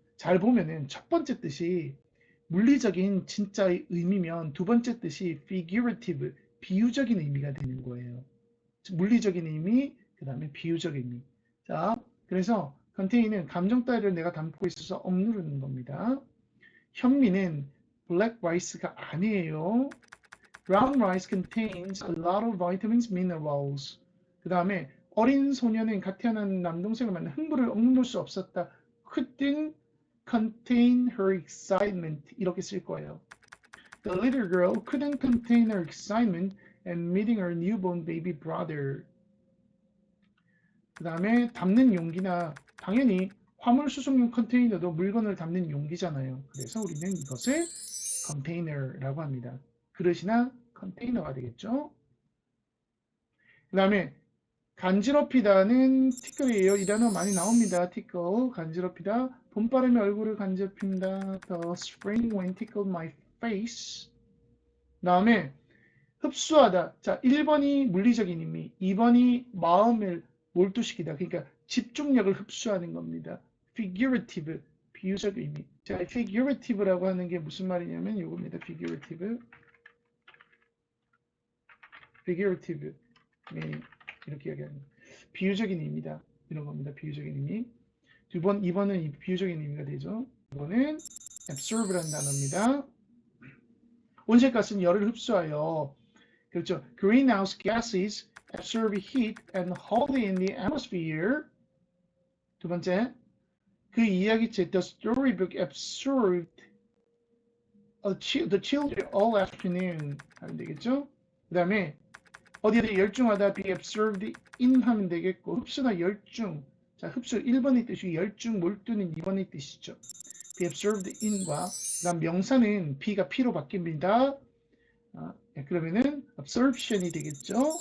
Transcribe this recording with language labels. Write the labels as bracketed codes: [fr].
[ko] 잘 보면은 첫 번째 뜻이 물리적인 진짜의 의미면 두 번째 뜻이 figurative, 비유적인 의미가 되는 거예요. 물리적인 의미, 그 다음에 비유적 의미. 자, 그래서 contain은 감정 따위를 내가 담고 있어서 억누르는 겁니다. 현미는 black rice가 아니에요. [en] Brown rice contains a lot of vitamins, minerals. [ko] 그 다음에 어린 소녀는 갓 태어난 남동생을 만나 흥분을 억누를 수 없었다. [en] Couldn't contain her excitement. [ko] 이렇게 쓸 거예요. [en] The little girl couldn't contain her excitement and meeting her newborn baby brother. [ko] 그 다음에 담는 용기나 당연히 화물 수송용 컨테이너도 물건을 담는 용기잖아요. 그래서 우리는 이것을 container라고 합니다. 그릇이나 컨테이너가 되겠죠. 그 다음에 간지럽히다는 티끌이에요. 이 단어 많이 나옵니다. 티끌, 간지럽히다. 봄바람이 얼굴을 간지럽힌다. [en] The spring wind tickled my face. [ko] 그 다음에 흡수하다. 자, 1번이 물리적인 의미, 2번이 마음을 몰두시키다. 그러니까 집중력을 흡수하는 겁니다. figurative, 비유적 의미. 자, figurative라고 하는 게 무슨 말이냐면 이겁니다. [en] figurative. [ko] figurative. 이렇게 이야기합니다. 비유적인 의미다. 이런 겁니다. 비유적인 의미. 2번은 비유적인 의미가 되죠. 2번은 absorbe라는 단어입니다. 온실가스는 열을 흡수하여 그렇죠. [en] Greenhouse gases absorb heat and hold it in the atmosphere. [ko] 두 번째, 그 이야기책 [en] The storybook absorbed the children all afternoon [ko] 하면 되겠죠. 그 다음에 어디에 열중하다 [en] be absorbed in [ko] 하면 되겠고 흡수나 열중. 자, 흡수 1번의 뜻이 열중, 몰두는 2번의 뜻이죠. be absorbed in과 그 다음 명사는 be가 P로 바뀝니다. 그러면은 absorption이 되겠죠.